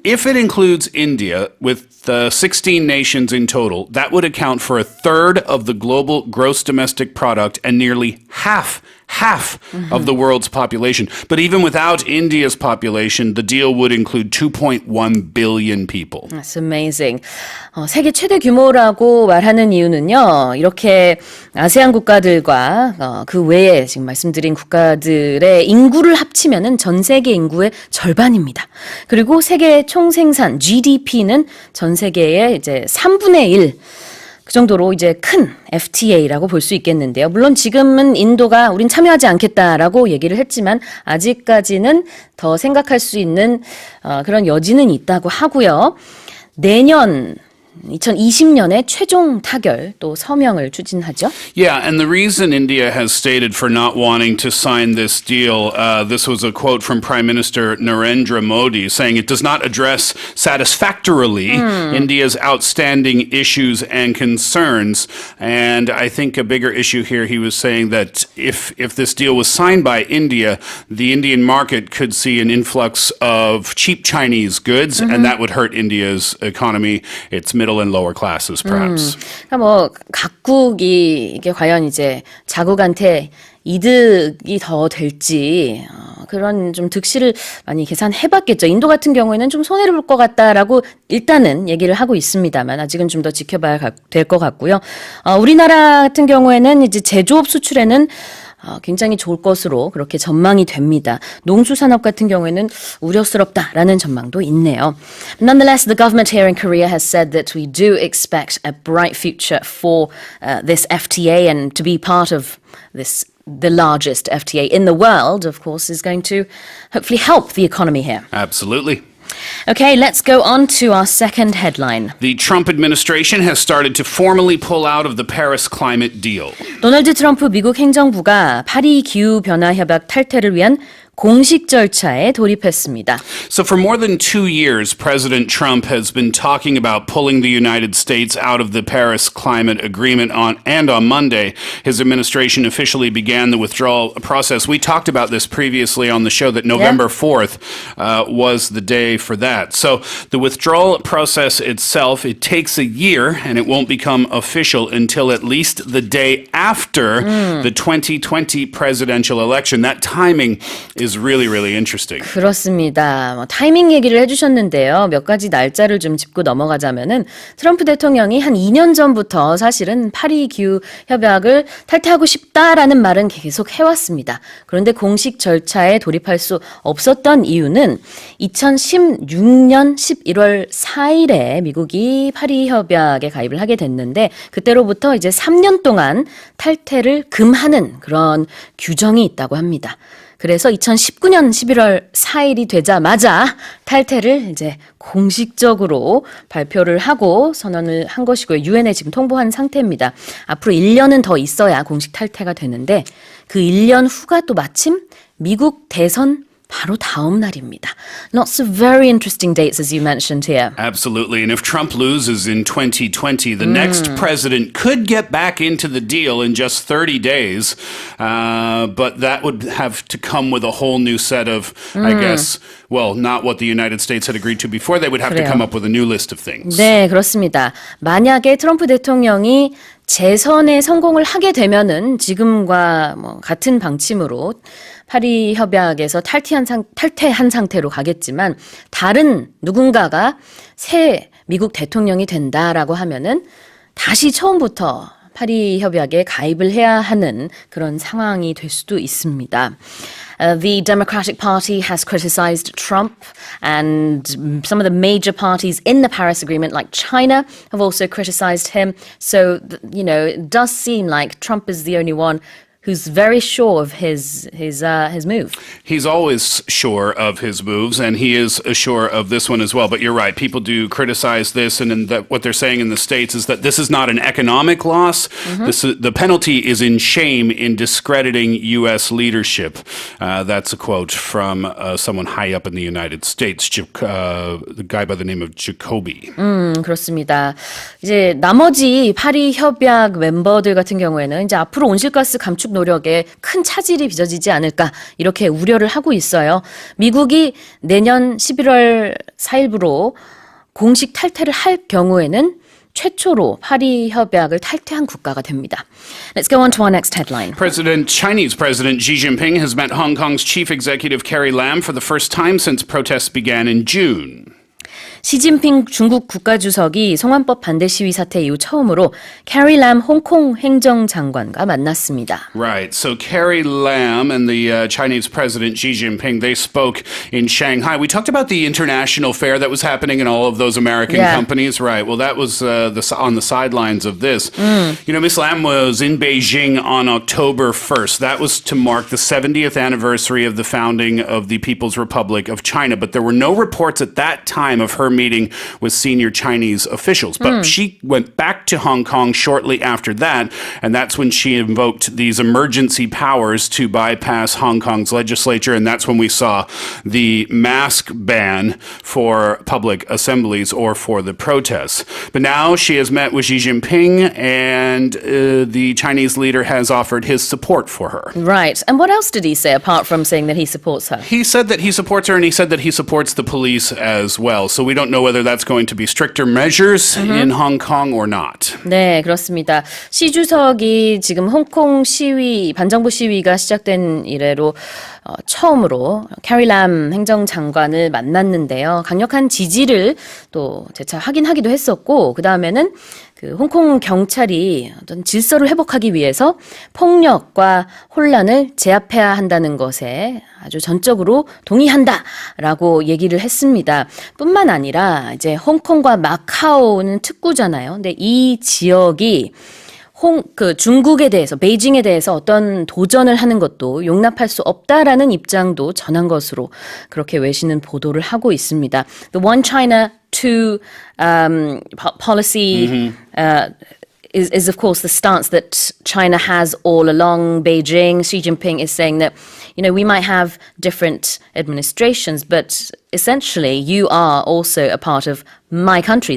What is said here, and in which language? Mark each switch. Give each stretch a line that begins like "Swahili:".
English: If it includes India with the 16 nations in total, that would account for a third of the global gross domestic product and nearly half of the world's population. But even without India's population, the deal would include 2.1 billion people. That's amazing.
Korean: 세계 최대 규모라고 말하는 이유는요. 이렇게 아세안 국가들과 그 외에 지금 말씀드린 국가들의 인구를 합치면은 전 세계 인구의 절반입니다. 그리고 세계 총생산 GDP는 전 세계의 이제 3분의 1 그 정도로 이제 큰 FTA라고 볼 수 있겠는데요. 물론 지금은 인도가 우린 참여하지 않겠다라고 얘기를 했지만 아직까지는 더 생각할 수 있는 그런 여지는 있다고 하고요. 내년 2020년에 최종 타결 또 서명을 추진하죠.
English: Yeah, and the reason India has stated for not wanting to sign this deal, this was a quote from Prime Minister Narendra Modi saying it does not address satisfactorily India's outstanding issues and concerns. And I think a bigger issue here, he was saying that if this deal was signed by India, the Indian market could see an influx of cheap Chinese goods, and that would hurt India's economy, its middle and lower classes, perhaps.
Korean: 그러니까 뭐 각국이 이게 과연 이제 자국한테 이득이 더 될지 그런 좀 득실을 많이 계산해봤겠죠. 인도 같은 경우에는 좀 손해를 볼 것 같다라고 일단은 얘기를 하고 있습니다만 아직은 좀 더 지켜봐야 될 것 같고요. 우리나라 같은 경우에는 이제 제조업 수출에는 굉장히 좋을 것으로 그렇게 전망이 됩니다. 농수산업 같은 경우에는 우려스럽다라는 전망도 있네요.
English: Nonetheless, the government here in Korea has said that we do expect a bright future for this FTA and to be part of this the largest FTA in the world, of course, is going to hopefully help the economy here. Absolutely. Okay, let's go on to our second headline. The Trump administration has started to formally pull out of the Paris climate deal.
Korean: 도널드 트럼프 미국 행정부가 파리 기후 변화 협약 탈퇴를 위한 공식 절차에 돌입했습니다.
English: So for more than 2 years, President Trump has been talking about pulling the United States out of the Paris Climate Agreement on Monday, his administration officially began the withdrawal process. We talked about this previously on the show that November 4th was the day for that. So the withdrawal process itself, it takes a year and it won't become official until at least the day after the 2020 presidential election. That timing is really, really interesting.
Korean: 그렇습니다. 타이밍 얘기를 해주셨는데요. 몇 가지 날짜를 좀 짚고 넘어가자면은 트럼프 대통령이 한 2년 전부터 사실은 파리 기후 협약을 탈퇴하고 싶다라는 말은 계속 해왔습니다. 그런데 공식 절차에 돌입할 수 없었던 이유는 2016년 11월 4일에 미국이 파리 협약에 가입을 하게 됐는데 그때로부터 이제 3년 동안 탈퇴를 금하는 그런 규정이 있다고 합니다. 그래서 2019년 11월 4일이 되자마자 탈퇴를 이제 공식적으로 발표를 하고 선언을 한 것이고요. 유엔에 지금 통보한 상태입니다. 앞으로 1년은 더 있어야 공식 탈퇴가 되는데 그 1년 후가 또 마침 미국 대선 바로 다음 날입니다.
English: Lots of very interesting dates as you mentioned here. Absolutely. And if Trump loses in 2020, the next president could get back into the deal in just 30 days. But that would have to come with a whole new set of, I guess, well, not what the United States had agreed to before. They would have to come up with a new list of things.
Korean: 네, 그렇습니다. 만약에 트럼프 대통령이 재선에 성공을 하게 되면은 지금과 뭐 같은 방침으로 파리 협약에서 탈퇴한 상태로 가겠지만 다른 누군가가 새 미국 대통령이 된다라고 하면은 다시 처음부터 파리 협약에 가입을 해야 하는 그런 상황이 될 수도 있습니다.
English: The Democratic Party has criticized Trump, and some of the major parties in the Paris Agreement, like China, have also criticized him. So, it does seem like Trump is the only one who's very sure of his move. He's always sure of his moves, and he is sure of this one as well. But you're right, people do criticize this, and what they're saying in the States is that this is not an economic loss. The penalty is in shame in discrediting U.S. leadership. That's a quote from someone high up in the United States, the guy by the name of Jacoby.
Korean: 그렇습니다. 이제 나머지 파리 협약 멤버들 같은 경우에는 이제 앞으로 온실가스 감축 노력에 큰 차질이 빚어지지 않을까 이렇게 우려를 하고 있어요. 미국이 내년 11월 4일부로 공식 탈퇴를 할 경우에는 최초로 파리 협약을 탈퇴한 국가가 됩니다.
English: Let's go on to our next headline. Chinese President Xi Jinping has met Hong Kong's chief executive Carrie Lam for the first time since protests began in June.
Korean: 시진핑 중국 국가주석이 송환법 반대 시위 사태 이후 처음으로 캐리 람 홍콩 행정장관과 만났습니다.
English: Right. So Carrie Lam and the Chinese President Xi Jinping, they spoke in Shanghai. We talked about the international fair that was happening in all of those American companies. Right. Well, that was on the sidelines of this. Miss Lam was in Beijing on October 1st. That was to mark the 70th anniversary of the founding of the People's Republic of China. But there were no reports at that time time of her meeting with senior Chinese officials. But she went back to Hong Kong shortly after that, and that's when she invoked these emergency powers to bypass Hong Kong's legislature, and that's when we saw the mask ban for public assemblies or for the protests. But now she has met with Xi Jinping, and the Chinese leader has offered his support for her. Right. And what else did he say apart from saying that he supports her? He said that he supports her, and he said that he supports the police as well. So we don't know whether that's going to be stricter measures in Hong Kong or not.
Korean: 네, 그렇습니다. 시 주석이 지금 홍콩 시위, 반정부 시위가 시작된 이래로 처음으로 캐리 람 행정장관을 만났는데요. 강력한 지지를 또 재차 확인하기도 했었고, 그 다음에는 그 홍콩 경찰이 어떤 질서를 회복하기 위해서 폭력과 혼란을 제압해야 한다는 것에 아주 전적으로 동의한다라고 얘기를 했습니다. 뿐만 아니라 이제 홍콩과 마카오는 특구잖아요. 근데 이 지역이 중국에 대해서, 베이징에 대해서 어떤 도전을 하는 것도 용납할 수 없다라는 입장도 전한 것으로 그렇게 외신은 보도를 하고 있습니다.
English: The One China, Two policy is of course the stance that China has all along. Beijing, Xi Jinping is saying that, we might have different administrations, but essentially you are also a part of my country.